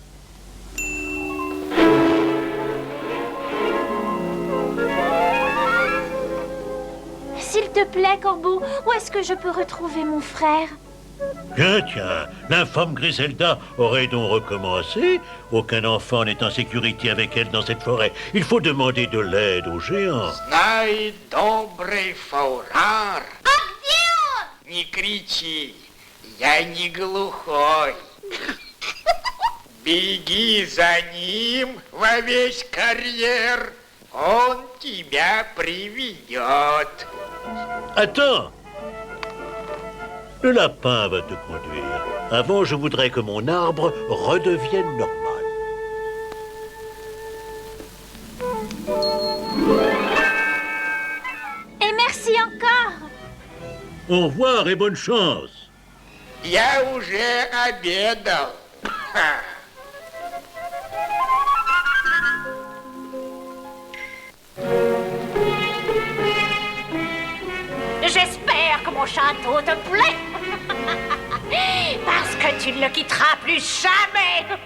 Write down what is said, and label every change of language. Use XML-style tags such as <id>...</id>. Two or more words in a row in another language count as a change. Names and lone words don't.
<fr>S'il te plaît, corbeau, où est-ce que je peux retrouver mon frère? Tiens, l'infâme Griselda aurait donc recommencé. Aucun enfant n'est en sécurité avec elle dans cette forêt. Il faut demander de l'aide aux géants.</fr> <ru>Знай, добрый фаурар. Не кричи, я не глухой. Беги за ним во весь карьер, он тебя приведет.</ru> <fr>Attends. Le lapin va te conduire. Avant, je voudrais que mon arbre redevienne normal. Et merci encore. Au revoir et bonne chance.</fr> <ru>Я уже обедал. Ха.</ru> <fr>J'espère que mon château te plaît. Parce que tu ne le quitteras plus jamais.</fr>